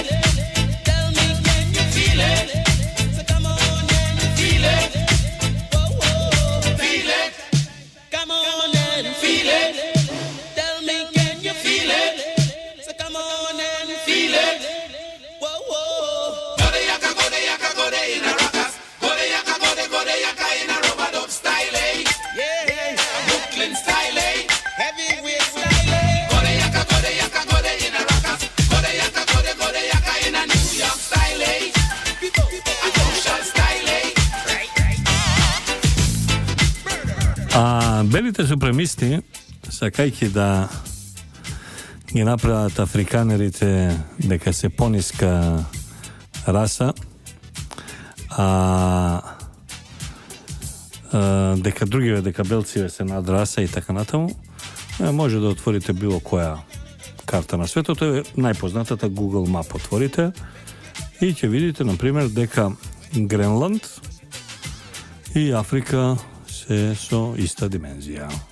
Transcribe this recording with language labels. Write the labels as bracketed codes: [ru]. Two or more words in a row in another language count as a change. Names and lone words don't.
[en] Tell me, can you feel it? So come on, can you feel it? Feel it. Come on and feel it. Tell me, can you feel it? So come on and feel it. Whoa, whoa. Go de yaka, go de yaka, go de in a rockers. Go de yaka, go de yaka in a rubber dub style, eh? Yeah, Brooklyn style, eh? Heavyweight style, eh? Go de yaka, go de yaka, go de in a rockers. Go de yaka, go de yaka in a New York style, eh? A social style, eh? [mk] А белите супремисти, сакајќи да ги направат африканерите дека се пониска раса, дека другиве, дека белциве се надраса и така натаму, може да отворите било која карта на светот, тоа е најпознатата Google Map, отворите и ќе видите, например, дека Гренланд и Африка се со иста димензија.